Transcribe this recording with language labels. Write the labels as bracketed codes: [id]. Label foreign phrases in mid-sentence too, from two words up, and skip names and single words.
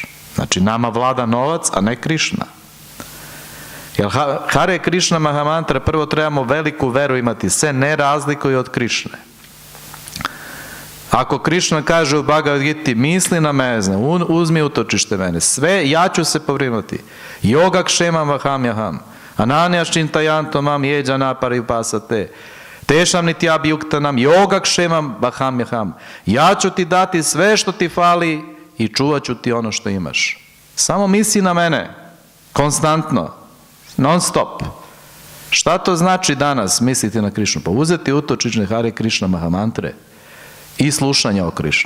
[hr] Znači, nama vlada novac, a ne Krishna. Jer Hare Krishna Mahamantra, prvo trebamo veliku veru imati, se ne razlikuje od Krishne. Ako Krishna kaže u Bhagavad Giti, misli na mene, uzmi utočište mene, sve, ja ću se pobrinuti. [sa] Yoga kšemam vaham jaham, ananjaš čintajanto mam jeđana paripasate, tešam niti abjuktanam, yoga kšemam vaham jaham. [hr] Ja ću ti dati sve što ti fali i čuvat ću ti ono što imaš. Samo misli na mene, konstantno, non stop. Šta to znači danas misliti na Krishnu? Pa uzeti utočište Hare Krishna Mahamantre i slušanja o Krišni.